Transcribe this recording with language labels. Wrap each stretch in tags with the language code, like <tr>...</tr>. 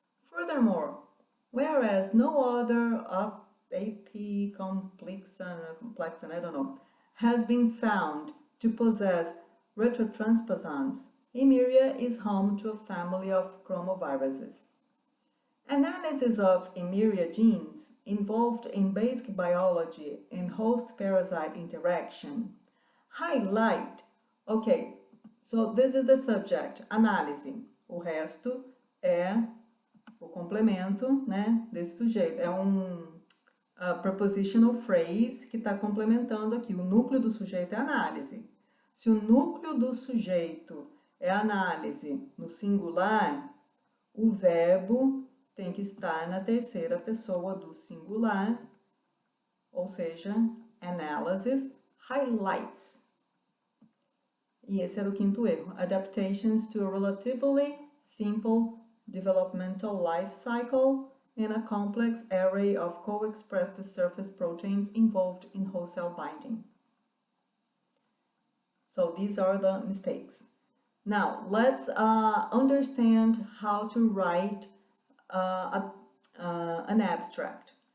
<en>Furthermore, whereas no other AP complexan, I don't know, has been found to possess retrotransposons, Emeria is home to a family of chromoviruses. Analysis of Emeria genes involved in basic biology and host-parasite interaction highlight, okay, so this is the subject, análise.</en> <pt>O resto é o complemento, né, desse sujeito. É prepositional phrase que está complementando aqui. O núcleo do sujeito é análise. Se o núcleo do sujeito é análise no singular, o verbo tem que estar na terceira pessoa do singular, ou seja,</pt> <en>analysis highlights.</en> <pt>E esse era o 5º erro.</pt> <en>Adaptations to a relatively simple developmental life cycle and a complex array of co-expressed surface proteins involved in host cell binding. So these are the mistakes. Now, let's understand how to write an abstract.</en>